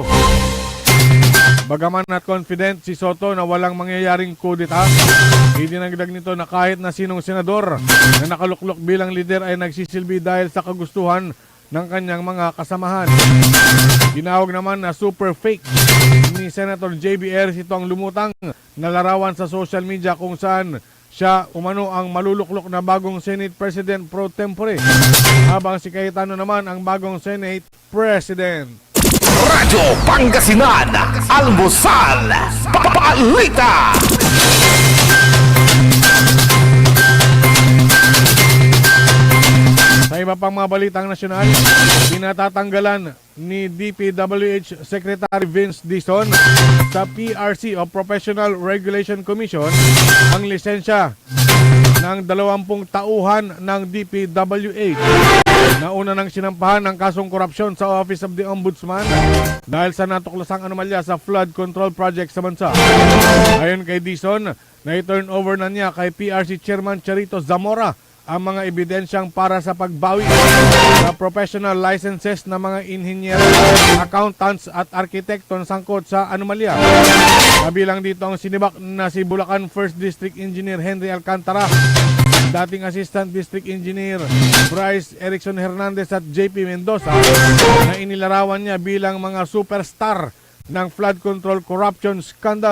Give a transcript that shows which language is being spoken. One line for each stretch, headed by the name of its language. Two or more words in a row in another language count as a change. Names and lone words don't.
Filipino: Bagaman at confident si Soto na walang mangyayaring kudeta, idinagdag nito na kahit na sinong senador na nakaluklok bilang leader ay nagsisilbi dahil sa kagustuhan ng kanyang mga kasamahan. Ginawag naman na
English: super fake
Filipino: ni Senator JBR ito ang lumutang na larawan sa
English: social media
Filipino: kung saan siya umano ang maluluklok na bagong Senate President pro tempore, habang si Cayetano naman ang bagong Senate President. Radyo Pangasinan, Almusal, Balita. Sa iba pang mga balitang nasyonal, pinatatanggalan ni DPWH Secretary Vince Dizon sa PRC o Professional Regulation Commission ang lisensya ng 20 tauhan ng DPWH. Nauna nang sinampahan ng kasong korupsyon sa Office of the Ombudsman dahil sa natuklasang anomalya sa
English: flood control project
Filipino: sa bansa. Ayon kay Dizon, na-turn over na niya kay PRC Chairman Charito Zamora ang mga ebidensyang para sa pagbawi sa
English: professional licenses
Filipino: ng mga engineer, accountants at arkitekto na sangkot sa anomalya. Kabilang dito ang sinibak na si Bulacan 1st District Engineer Henry Alcantara, dating Assistant District Engineer Bryce Erickson Hernandez at JP Mendoza na inilarawan niya bilang mga superstar ng
English: flood control corruption scandal.